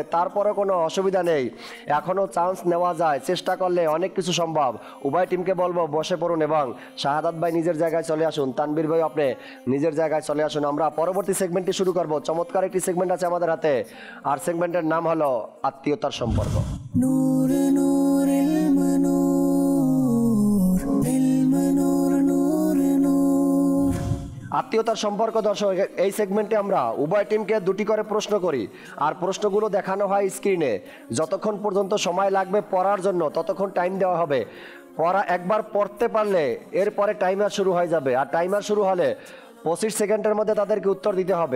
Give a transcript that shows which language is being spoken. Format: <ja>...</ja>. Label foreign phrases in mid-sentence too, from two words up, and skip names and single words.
<bn>তারপরে কোনো অসুবিধা নেই, এখনও চান্স নেওয়া যায়, চেষ্টা করলে অনেক কিছু সম্ভব। উভয় টিমকে বলবো বসে পড়ুন এবং শাহাদাত ভাই নিজের জায়গায় চলে আসুন, তানবীর ভাই আপনি নিজের জায়গায় চলে আসুন। আমরা পরবর্তী সেগমেন্টটি শুরু করব। চমৎকার একটি সেগমেন্ট আছে আমাদের হাতে, আর সেগমেন্টের নাম হলো আত্মীয়তার সম্পর্ক।</bn> <ar>نور نور المنور المنور نور نور</ar> <bn>আত্মীয়তার সম্পর্ক। দর্শক এই সেগমেন্টে আমরা উভয় টিমকে 2টি করে প্রশ্ন করি আর প্রশ্নগুলো দেখানো হয় স্ক্রিনে। যতক্ষণ পর্যন্ত সময় লাগবে পড়ার জন্য ততক্ষণ টাইম দেওয়া হবে। পড়া একবার পড়তে পারলে এরপরে টাইমার শুরু হয়ে যাবে, আর টাইমার শুরু হলে 25 সেকেন্ডের মধ্যে তাদেরকে উত্তর দিতে হবে।</bn>